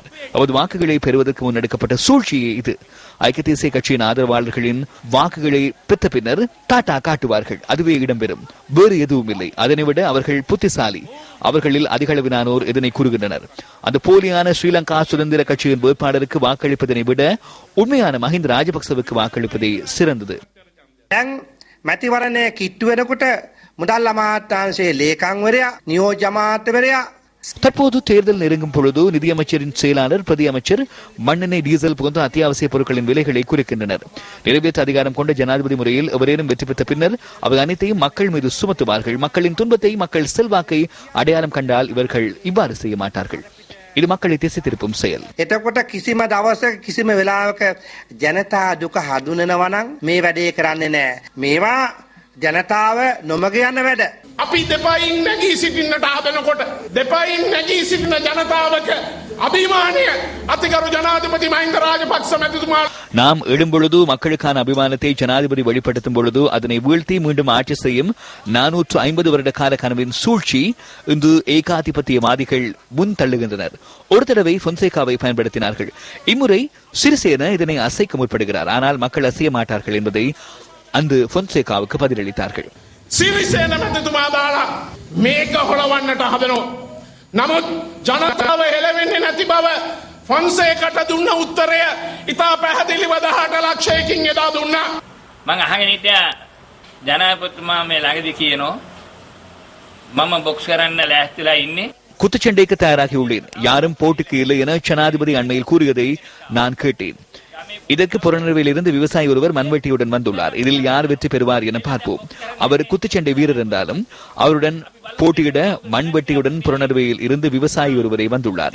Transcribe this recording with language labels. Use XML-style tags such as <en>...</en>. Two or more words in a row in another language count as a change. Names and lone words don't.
<ta>அவரது வாக்குகளை பெறுவதற்கு முன்னெடுக்கப்பட்ட சூழ்ச்சியே இது. ஐக்கிய தேசிய கட்சியின் ஆதரவாளர்களின் வாக்குகளை பெற்ற பின்னர் டாட்டா காட்டுவார்கள். அதுவே இடம்பெறும். வேறு எதுவும் இல்லை. அதனை விட அவர்கள் புத்திசாலி. அவர்களில் அதிகளவிலானோர் இதனை கூறுகின்றனர். அந்த போலியான ஸ்ரீலங்கா சுதந்திர கட்சியின் வேட்பாளருக்கு வாக்களிப்பதனை விட உண்மையான மஹிந்த ராஜபக்சவுக்கு வாக்களிப்பதே சிறந்தது.</ta> <si>මැතිවරණය කිට්ටු වෙනකොට මුදල් අමාත්‍යාංශයේ ලේකම්වරයා නියෝජ්‍ය අමාත්‍යවරයා</si> <ta>தற்போது தேர்தல் நெருங்கும் பொழுது நிதியமைச்சரின் செயலாளர், பிரதி அமைச்சர் மண்ணெண்ணெய், டீசல் போன்ற அத்தியாவசிய பொருட்களின் விலைகளை குறைக்கின்றனர். நிறைவேற்ற அதிகாரம் கொண்ட ஜனாதிபதி முறையில் எவரேனும் வெற்றி பெற்ற பின்னர் அவை அனைத்தையும் மக்கள் மீது சுமத்துவார்கள். மக்களின் துன்பத்தை, மக்கள் செல்வாக்கை அடையாளம் கண்டால் இவர்கள் இவ்வாறு செய்ய மாட்டார்கள். இது மக்களை திசை திருப்பும் செயல்.</ta> <si>එතකොට කිසිම දවසක කිසිම වෙලාවක ජනතා දුක හඳුනනවා නම් මේ වැඩේ කරන්නේ නැහැ. මේවා ජනතාව නොමග යන වැඩ. අපි දෙපයින් නැගී සිටින්නට හදනකොට දෙපයින් නැගී සිටින ජනතාවක අභිමානය අතිගරු ජනාධිපති මහින්ද රාජපක්ෂ මැතිතුමා</si> <ta>நாம் எழும்பொழுது மக்களுக்கான அபிமானத்தை ஜனாதிபதி வெளிப்படுத்தும் பொழுது அதனை வீழ்த்தி மீண்டும் ஆட்சி செய்யும் 450 வருட கால கனவின் சூழ்ச்சி இன்று ஏகாதிபத்தியவாதிகள் முன் தள்ளுகின்றனர். ஒரு தடவை பொன்சேகாவை பயன்படுத்தினார்கள். இம்முறை சிறிசேன இதனை அசைக்க முற்படுகிறார். ஆனால் மக்கள் அசைய மாட்டார்கள் என்பதை அந்த பொன்சேகாவுக்கு பதிலளித்தார்கள்.</ta> <si>සිරිසේන මැතිතුමා දාලා මේක හොලවන්නට හදනවා. නමුත් ජනතාව හෙළවෙන්නේ නැති බව ෆොන්සේකට දුන්න උත්තරය ඉතා පැහැදිලිව 18 ලක්ෂයකින් එදා දුන්නා. මම අහගෙන හිටියා ජනාධිපතිතුමා මේ ළඟදී කියනවා මම බොක්ස් කරන්න ලෑස්තිලා ඉන්නේ.</si> <ta>குத்துச்சண்டைக்கு தயாராகி உள்ளேன். யாரும் போட்டிக்கு இல்லை என ஜனாதிபதி அண்மையில் கூறியதை நான் கேட்டேன். இதற்கு புறநறுவையில் இருந்து விவசாயி ஒருவர் மண்வெட்டியுடன் வந்துள்ளார். இதில் யார் வெற்றி பெறுவார் என பார்ப்போம். அவர் குத்துச்சண்டை வீரர் என்றாலும் அவருடன் போட்டியிட மண்வெட்டியுடன் புறநறுவையில் இருந்து விவசாயி ஒருவரை வந்துள்ளார்.</ta>